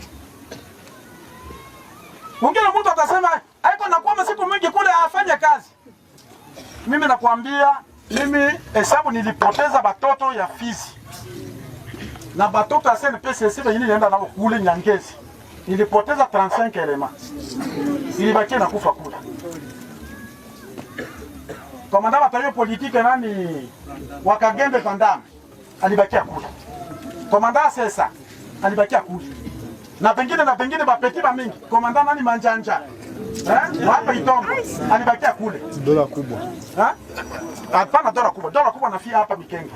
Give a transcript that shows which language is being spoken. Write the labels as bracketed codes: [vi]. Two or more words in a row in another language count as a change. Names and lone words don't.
[sw] Mwingine mtu atasema haiko nakuwa masiku mengi kule afanye kazi. Mimi nakwambia, mimi hesabu nilipoteza batoto ya Fizi. Na batoto ya SNPCC wenyewe nilienda nao kule Nyangezi. Nilipoteza 35 elements. Ilibaki na kufa kule. Komanda batayo politike nani Wakagembe Pandame alibakia kule. Komanda Sesa alibakia kule. Na pengine bapeti ba mingi. Komanda nani Manjanja. Hapa Itombo alibakia kule. Dola kubwa. Hapana dola kubwa nafia hapa Mikenge.